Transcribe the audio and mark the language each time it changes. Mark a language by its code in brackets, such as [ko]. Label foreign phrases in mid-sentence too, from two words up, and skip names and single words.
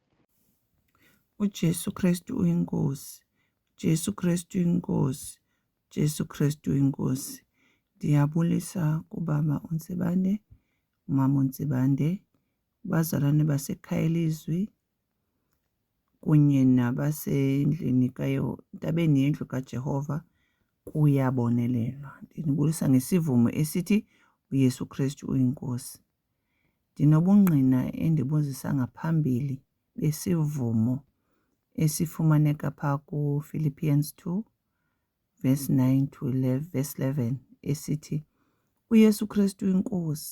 [xh] uJesu Kristu uyinkosi, Jesu Kristu inkosi, Jesu Kristu inkosi. Ndiyabulisa kubaba uNtsibande, umama uNtsibande, bazalwane basekhaya lezwi kunye nabasendlini ntabeni yendlu kaJehova kuyabonelelwa. Ndinibulisa ngesivumo esithi uYesu Kristu uyinkosi. Ndinobungqina endibuzisa ngaphambili besivumo esifumaneka phaa kuPhilippians 2 [en] verse 9 to 11, [xh] verse 11 esithi uYesu Kristu inkosi.